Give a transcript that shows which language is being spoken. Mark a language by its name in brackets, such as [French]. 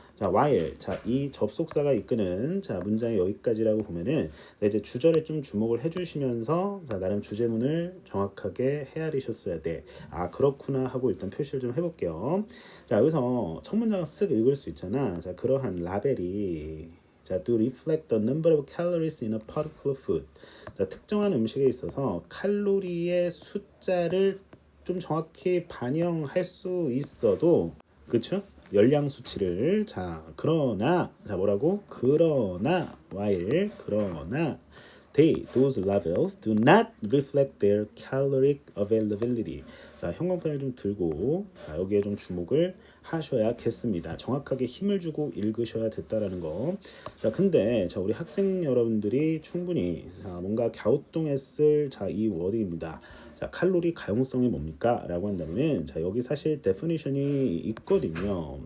[Korean] 자, while. 자, 이 접속사가 이끄는 자, 문장이 여기까지라고 보면은 이제 주절에 좀 주목을 해 주시면서 자, 나름 주제문을 정확하게 헤아리셨어야 돼. 아, 그렇구나 하고 일단 표시를 좀 해볼게요. 자, 여기서 첫 문장을 쓱 읽을 수 있잖아. 자, 그러한 라벨이 자, [English] to reflect the number of calories in a particular food. [Korean] 자, 특정한 음식에 있어서 칼로리의 숫자를 좀 정확히 반영할 수 있어도 그렇죠? 열량 수치를 자 그러나 자 뭐라고 그러나 while 그러나 [English] those levels do not reflect their caloric availability. [Korean] 자, 형광펜을 좀 들고 자, 여기에 좀 주목을 하셔야겠습니다. 정확하게 힘을 주고 읽으셔야 됐다라는 거. 자, 근데 자 우리 학생 여러분들이 충분히 자, 뭔가 갸우뚱했을 자 이 워딩입니다. 자, 칼로리 가용성이 뭡니까? 라고 한다면은 자, 여기 사실 데피니션이 있거든요.